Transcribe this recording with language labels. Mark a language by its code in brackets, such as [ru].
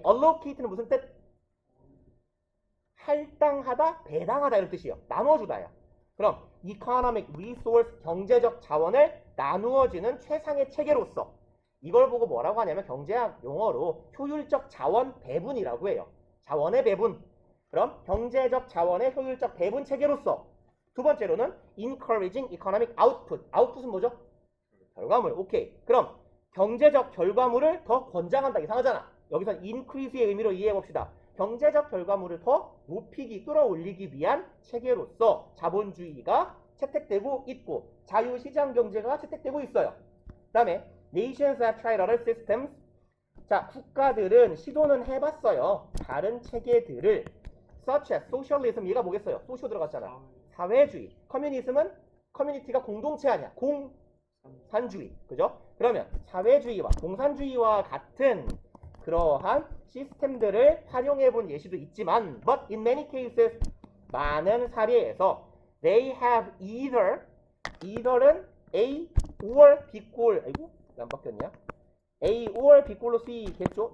[ko] allocate는 무슨 뜻? 할당하다, 배당하다 이런 뜻이에요. 나눠주다야. 그럼 [en] economic resource, [ko] 경제적 자원을 나누어지는 최상의 체계로서. 이걸 보고 뭐라고 하냐면 경제학 용어로 효율적 자원 배분이라고 해요. 자원의 배분. 그럼 경제적 자원의 효율적 배분 체계로서. 두 번째로는 [en] encouraging economic output. [ko] output은 뭐죠? 결과물. 오케이. 그럼 경제적 결과물을 더 권장한다. 이상하잖아. 여기서 increase의 의미로 이해해봅시다. 경제적 결과물을 더 높이기, 끌어올리기 위한 체계로서 자본주의가 채택되고 있고 자유시장 경제가 채택되고 있어요. 그 다음에 [en] nations have tried other systems. [ko] 자, 국가들은 시도는 해봤어요. 다른 체계들을 [en] such as socialism. [ko] 얘가 뭐겠어요? 소쇼 들어갔잖아. 사회주의. 커뮤니즘은 커뮤니티가 공동체 아니야. 공산주의. 그죠? 그러면 사회주의와 공산주의와 같은 그러한 시스템들을 활용해 본 예시도 있지만 [en] but in many cases [ko] 많은 사례에서 [en] they have either [ko] 은 A or B 꼴. 아이고 왜 안 바뀌었냐? A or B 꼴로 쓰이겠죠?